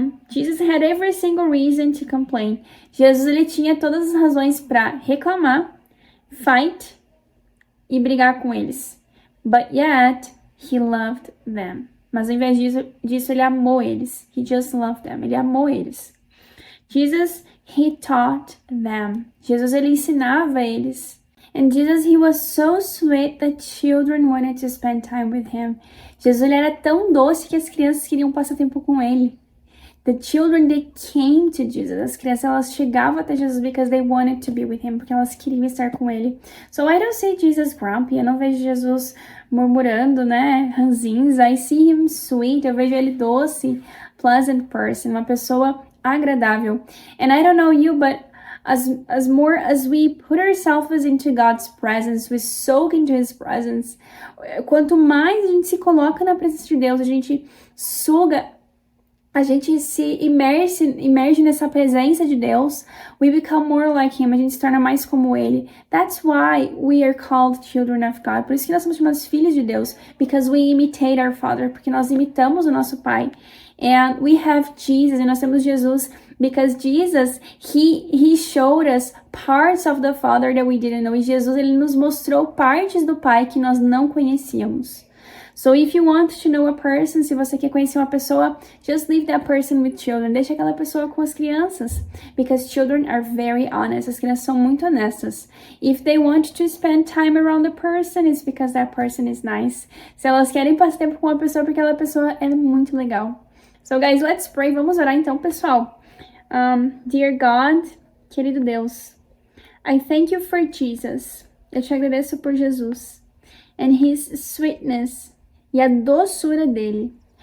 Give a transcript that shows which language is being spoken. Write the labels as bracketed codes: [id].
[en] Jesus had every single reason to complain. [pt] Jesus, ele tinha todas as razões para reclamar, fight e brigar com eles. [en] But yet, he loved them. [pt] Mas ao invés disso, ele amou eles. [en] He just loved them. [pt] Ele amou eles. Jesus, [en] he taught them. [pt] Jesus, ele ensinava eles. [en] And Jesus, he was so sweet that children wanted to spend time with him. [pt] Jesus, ele era tão doce que as crianças queriam passar tempo com ele. [en] The children, they came to Jesus. [pt] As crianças, elas chegavam até Jesus [en] because they wanted to be with him, [pt] porque elas queriam estar com ele. [en] So I don't see Jesus grumpy. [pt] Eu não vejo Jesus murmurando, né, ranzinza. [en] I see him sweet. [pt] Eu vejo ele doce, [en] pleasant person, [pt] uma pessoa agradável. [en] And I don't know you, but as more as we put ourselves into God's presence, we soak into his presence. [pt] Quanto mais a gente se coloca na presença de Deus, a gente suga a gente se imerge nessa presença de Deus, [en] we become more like Him, [pt] a gente se torna mais como Ele. [en] That's why we are called children of God. [pt] Por isso que nós somos chamados filhos de Deus, [en] because we imitate our Father, [pt] porque nós imitamos o nosso Pai. [en] And we have Jesus, [pt] e nós temos Jesus, [en] because Jesus, He showed us parts of the Father that we didn't know. [pt] E Jesus, Ele nos mostrou partes do Pai que nós não conhecíamos. [en] So if you want to know a person, [pt] se você quer conhecer uma pessoa, [en] just leave that person with children. [pt] Deixa aquela pessoa com as crianças. [en] Because children are very honest. [pt] As crianças são muito honestas. [en] If they want to spend time around the person, it's because that person is nice. [pt] Se elas querem passar tempo com uma pessoa, porque aquela pessoa é muito legal. [en] So guys, let's pray. [pt] Vamos orar então, pessoal. [en] Dear God, [pt] querido Deus, [en] I thank you for Jesus. [pt] Eu te agradeço por Jesus. [en] And His sweetness. [pt] E a doçura dele.